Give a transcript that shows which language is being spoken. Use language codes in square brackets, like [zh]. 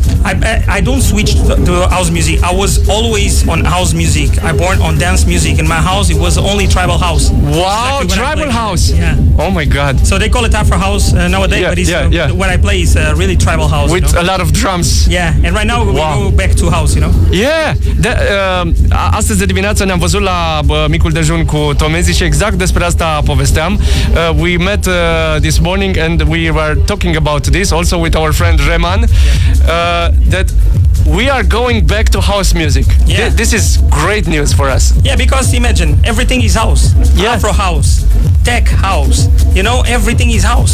[en] I don't switch to house music. I was always on house music. I born on dance music. In my house, it was only tribal house. Wow, exactly, tribal house! Yeah. Oh my God. So they call it Afro house. Nowadays, yeah, but it's, yeah, yeah. What I play is really tribal house with, you know, a lot of drums. Yeah, and right now we wow. go back to house, you know. Yeah. [ro] Astăzi de dimineață ne-am văzut la micul dejun cu Tom Enzi și exact despre asta povesteam. [en] We met this morning and we were talking about this also with our friend Reman. That we are going back to house music. Yeah. This is great news for us. Yeah, because imagine, everything is house. Yeah. Afro house, tech house, you know, everything is house.